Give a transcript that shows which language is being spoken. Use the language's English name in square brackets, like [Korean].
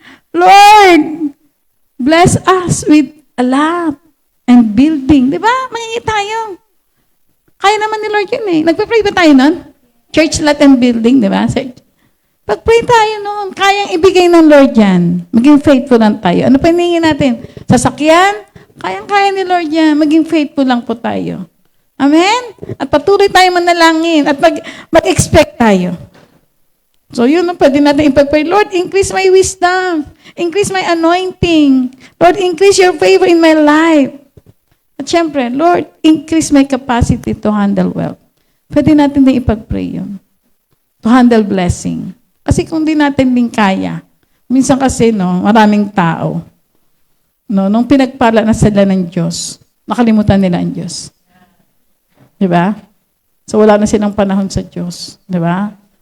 [English] Lord, bless us with a lot and building. [Filipino] Di ba? Mangingi tayo. Kaya naman ni Lord yun Nagpa-pray ba tayo nun? Church lot and building, di ba? Pag-pray tayo nun, kayang ibigay ng Lord yan. Maging faithful lang tayo. Ano pa hiningin natin? Sasakyan? Kayang-kaya ni Lord yan. Maging faithful lang po tayo. Amen? At patuloy tayo manalangin at mag-expect tayo. So yun, pwede natin ipag-pray, [English] Lord, increase my wisdom. Increase my anointing. Lord, increase your favor in my life. [Filipino] At syempre, [English] Lord, increase my capacity to handle wealth. [Filipino] Pwede natin din ipag-pray yun. [English] To handle blessing. [Filipino] Kasi kung di natin din kaya, minsan kasi, maraming tao, nung pinagpala na sila ng Diyos, nakalimutan nila ang Diyos. Diba? So wala na silang panahon sa Diyos. Diba?